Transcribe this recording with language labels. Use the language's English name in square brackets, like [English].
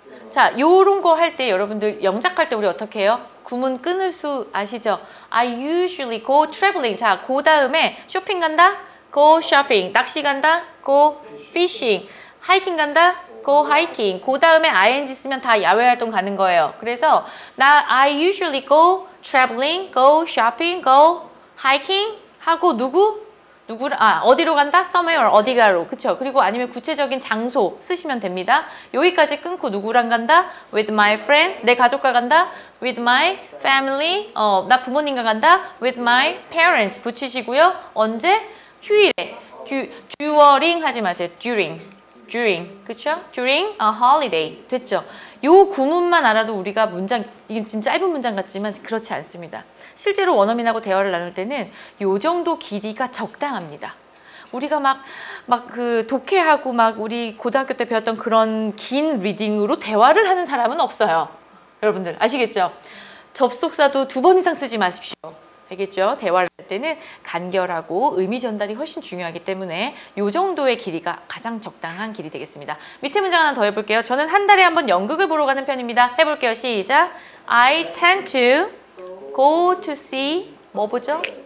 [Korean] 자, 요런 거 할 때 여러분들 영작할 때 우리 어떻게 해요? 구문 끊을 수 아시죠? [English] I usually go traveling. [Korean] 자, 그 다음에 쇼핑 간다? [English] Go shopping. [Korean] 낚시 간다? [English] Go fishing. [Korean] 하이킹 간다? [English] Go hiking. [Korean] 그 다음에 ing 쓰면 다 야외 활동 가는 거예요. 그래서 [English] I usually go traveling, go shopping, go hiking [Korean] 하고 어디로 간다? somewhere, 어디가로. 그쵸? 그리고 아니면 구체적인 장소 쓰시면 됩니다. 여기까지 끊고 누구랑 간다? [English] with my friend. [Korean] 내 가족과 간다? [English] with my family. [Korean] 나 부모님과 간다? [English] with my parents. [Korean] 붙이시고요. 언제? 휴일에. during 하지 마세요. [English] during. [Korean] 그쵸? [English] during a holiday. [Korean] 됐죠? 요 구문만 알아도 우리가 문장, 이게 지금 짧은 문장 같지만 그렇지 않습니다. 실제로 원어민하고 대화를 나눌 때는 요 정도 길이가 적당합니다. 우리가 막 그 독해하고 막 우리 고등학교 때 배웠던 그런 긴 리딩으로 대화를 하는 사람은 없어요. 여러분들 아시겠죠? 접속사도 2번 이상 쓰지 마십시오. 알겠죠? 대화를 할 때는 간결하고 의미 전달이 훨씬 중요하기 때문에 요 정도의 길이가 가장 적당한 길이 되겠습니다. 밑에 문장 하나 더 해볼게요. 저는 한 달에 한 번 연극을 보러 가는 편입니다. 해볼게요. 시작. [English] I tend to go to see [Korean] 뭐 보죠?